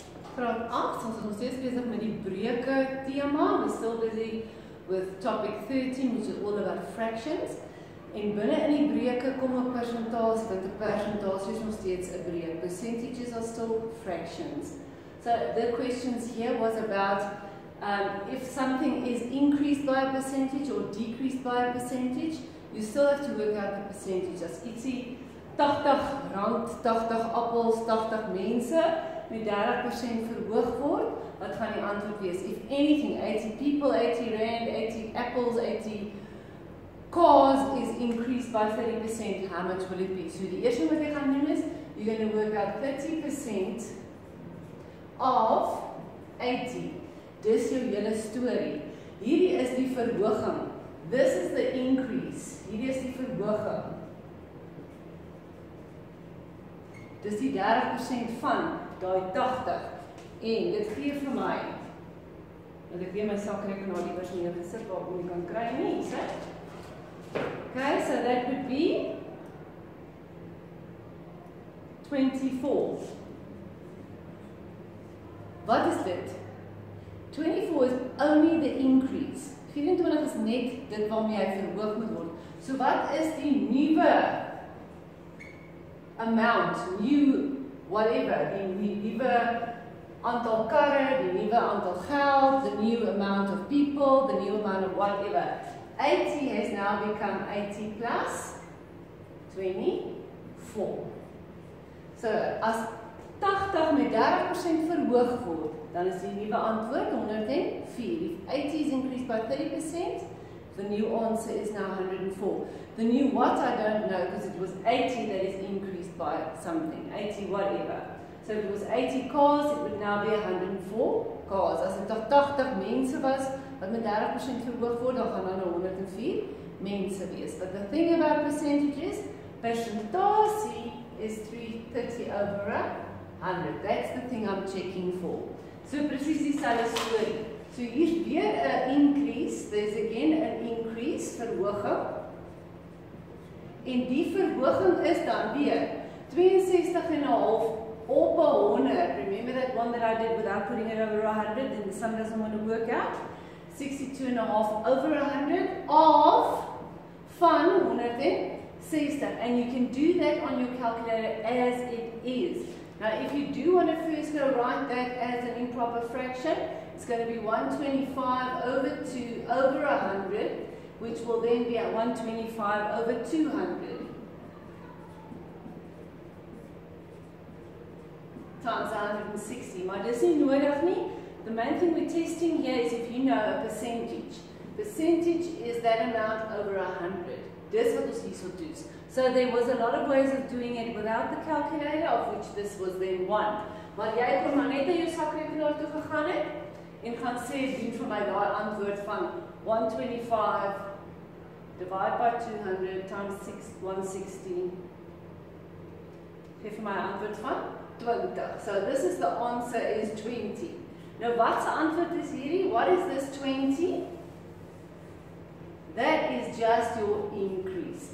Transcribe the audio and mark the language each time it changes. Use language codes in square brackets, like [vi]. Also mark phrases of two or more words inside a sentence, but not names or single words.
[af] Graad 8, ons is nog steeds besig met die breuke tema. [en] We're still busy with topic 13, which is all about fractions. [af] En binne in die breuke kom 'n persentasie, want 'n persentasie is nog steeds 'n breuk. [en] Percentages are still fractions. So the questions here was about if something is increased by a percentage or decreased by a percentage, you still have to work out the percentage. [af] As ietsie 80 rand, 80 appels, 80 mense met 30% verhoog word, wat gaan die antwoord wees? [en] If anything, 80 people, 80 rand, 80 apples, 80 cars is increased by 30%, how much will it be? [af] So die eerste wat jy gaan doen is, [en] you're going to work out 30% of 80. [af] Dis jou hele storie. Hierdie is die verhoging. [en] This is the increase. [af] Hierdie is die verhoging. Dis die 30% van daai 80. En dit gee vir my, want ek weet my sakrekenaar die was nie gesit waarop jy kan kry nie, so. [en] Okay, so that would be 24. [af] Wat is dit? [en] 24 is only the increase. [af] 24 is net dit waarmee hy verhoog moet word. So wat is die nuwe amount, [en] new whatever, [af] die nuwe aantal karre, die nuwe aantal geld, [en] the new amount of people, the new amount of whatever. 80 has now become 80 plus 24. [af] So as 80 met 30% verhoog word, dan is die nuwe antwoord 104. [en] If 80 is increased by 30%, the new answer is now 104. The new what I don't know, because it was 80 that is increased by something, 80 whatever. So if it was 80 cars, it would now be 104 cars. [af] As dit 80 mense was, wat met 30% verhoog word, dan gaan dan 104 mense wees. [en] But the thing about percentages, [af] persentasie is [en] 330 over 100. That's the thing I'm checking for. [af] So presies dieselfde storie. So hier's weer 'n increase, [en] there's again an increase, [af] verhoging. En die verhoging is dan weer 62,5 op 100. [en] Remember that one that I did without putting it over 100, and the sum doesn't want to work out? [af] 62,5 over 100 of van 160. [en] And you can do that on your calculator as it is. Now, if you do want to first go write that as an improper fraction, it's going to be 125 over 2 over 100, which will then be at 125 over 200 times 160. [af] Maar dis nie nodig nie. [en] The main thing we're testing here is if you know a percentage. Percentage is that amount over 100. [af] Dis wat ons hierso doen. [en] So there was a lot of ways of doing it without the calculator, of which this was then one. [af] Maar jy kon maar net na jou sakrekenaar toe gegaan het en gaan sê doen vir my daai antwoord van 125 [en] divided by 200 times [af] 160. Gee vir my antwoord van 20. [en] So this is the answer is 20. [af] Nou wat se antwoord is hierdie? [en] What is this 20? That is just your increase.